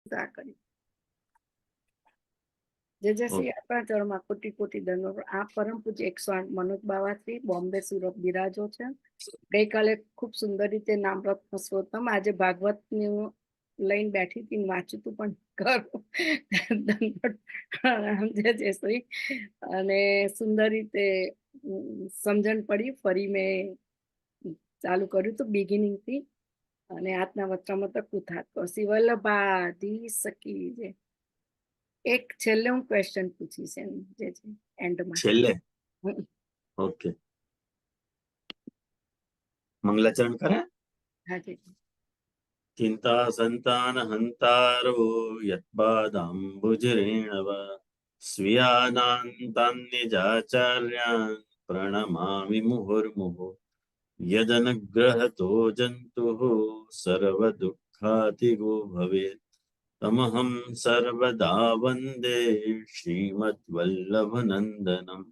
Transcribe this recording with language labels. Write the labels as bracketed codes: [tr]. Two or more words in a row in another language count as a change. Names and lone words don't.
[hi] जय जय श्री [gu] આપણા ચરણમાં કોટી કોટી દંડો। આ પરમ પૂજ્ય 108 મનોજ બાવાશ્રી બોમ્બે સુરત બિરાજો છે। ગઈકાલે ખૂબ સુંદર રીતે નામરત્ન સ્તોત્રમ, આજે ભાગવતનું લઈને બેઠી હતી, વાંચ્યું તું પણ કરું જય જય શ્રી। અને સુંદર રીતે સમજણ પડી, ફરી મેં ચાલુ કર્યું હતું બિગિનિંગ થી। અને આજના વચનામૃત કુથાત શ્રી વલ્લભાધી સકી છે। એક છેલ્લે હું ક્વેશ્ચન પૂછીશ જે છે એન્ડમાં। છેલ્લે ઓકે, મંગલાચરણ કરે। હા જી। [sa] चिंता संतान हंतारो यत्पादाम्बुजरेणव स्वीयानान्तान्निजाचार्यान् प्रणमामि मुहुर्मुहुः। यदनुग्रहतो जन्तुः सर्वदुःखातिगो भवेत् तमहं सर्वदा वन्दे श्रीमद्वल्लभनन्दनम्।